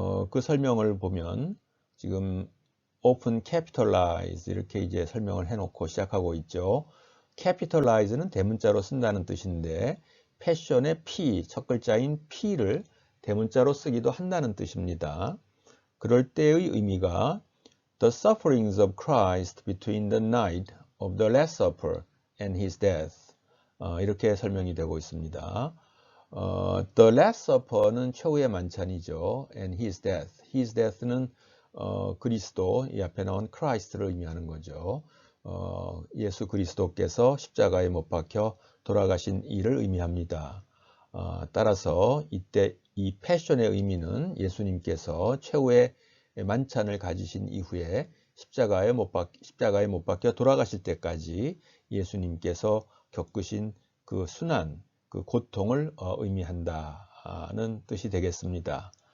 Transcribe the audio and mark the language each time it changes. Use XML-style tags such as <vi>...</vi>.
<ko>그 설명을 보면 지금 open capitalize 이렇게 이제 설명을 해놓고 시작하고 있죠. capitalize는 대문자로 쓴다는 뜻인데 패션의 P, 첫 글자인 P를 대문자로 쓰기도 한다는 뜻입니다. 그럴 때의 의미가</ko> <en>The sufferings of Christ between the night of the Last Supper and his death</en> <ko>이렇게 설명이 되고 있습니다. The Last Supper는 최후의 만찬이죠.</ko> <en>And his death.</en> <ko>His death는 그리스도, 이 앞에 나온 Christ를 의미하는 거죠. 예수 그리스도께서 십자가에 못 박혀 돌아가신 일을 의미합니다. 따라서 이때 이 패션의 의미는 예수님께서 최후의 만찬을 가지신 이후에 십자가에 못 박혀 돌아가실 때까지 예수님께서 겪으신 그 순환, 그 고통을 의미한다는 뜻이 되겠습니다.</ko>